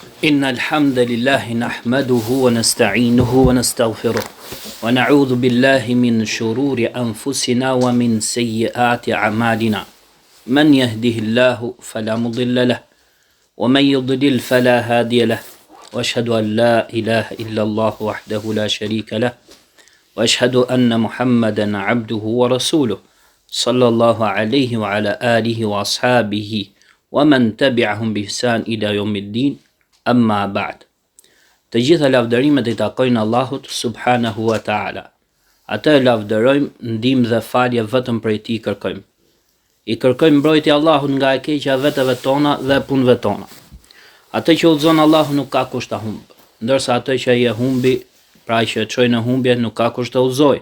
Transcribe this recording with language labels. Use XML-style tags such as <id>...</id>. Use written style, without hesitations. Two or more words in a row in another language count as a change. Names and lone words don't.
<ar>إن الحمد لله نحمده ونستعينه ونستغفره ونعوذ بالله من شرور أنفسنا ومن سيئات أعمالنا من يهده الله فلا مضل له ومن يضلل فلا هادي له وأشهد أن لا إله إلا الله وحده لا شريك له وأشهد أن محمدا عبده ورسوله صلى الله عليه وعلى آله وأصحابه ومن تبعهم بإحسان إلى يوم الدين. أما بعد.</ar> <sq>Të gjitha lavdërimet i takojnë Allahut</sq> <ar>سبحانه وتعالى.</ar> <sq>Atë e lavdërojmë, ndihmë dhe falje vetëm prej tij kërkojmë. I kërkojmë mbrojtje Allahut nga e keqja veteve tona dhe punëve tona. Atë që udhëzon Allahu nuk ka kusht ta humb, ndërsa atë që ai e humbi, pra që e çoi në humbje, nuk ka kusht ta udhëzoj.</sq>